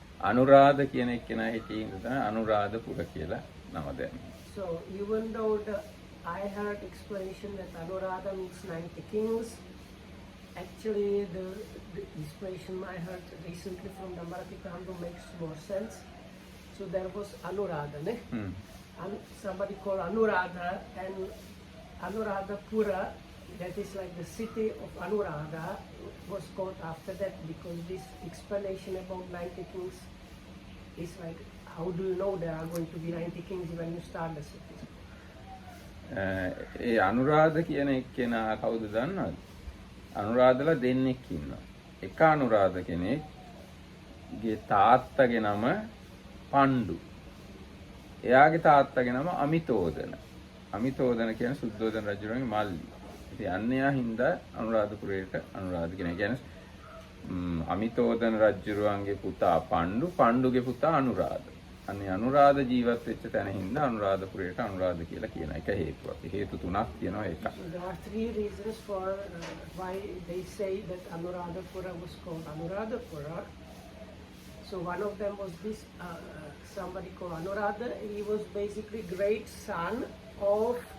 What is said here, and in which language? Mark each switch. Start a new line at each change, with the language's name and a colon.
Sinhala: අනුරාධ කියන එක්කෙනා හිටියේ ඉඳන් තමයි අනුරාධපුර කියලා නම දැම්මේ.
English: So even though I heard explanation that Anuradha means 90 kings, actually the explanation I heard recently from the Marathi Kandu makes more sense. So there was Anuradha, ne? Somebody called Anuradha, and Anuradhapura, that is like the city of Anuradha, was called after that because this explanation about 90 kings is like, how do you know there are going to be 90 kings when you start the city?
Sinhala: ඒ අනුරාධ කියන එක්කෙනා කවුද දන්නවද? අනුරාධලා දෙන්නෙක් ඉන්නවා. එක අනුරාධ කෙනෙක්ගේ තාත්තගේ නම පණ්ඩු. එයාගේ තාත්තගේ නම අමිතෝදන. අමිතෝදන කියන්නේ සුද්ධෝදන රජුගේ මල්ලි. ඉතින් අන්නයා හින්දා අනුරාධපුරයට අනුරාධ කියන කියන්නේ අමිතෝදන රජුගේ පුතා පණ්ඩු, පණ්ඩුගේ පුතා අනුරාධ. අනේ අනුරාධ ජීවත් වෙච්ච තැන හින්දා අනුරාධපුරයට අනුරාධ කියලා කියන එක හේතුවක්. හේතු තුනක් තියෙනවා ඒක.
English: So there are three reasons for why they say that Anuradhapura was called Anuradhapura. So one of them was this somebody called Anuradha. He was basically great son of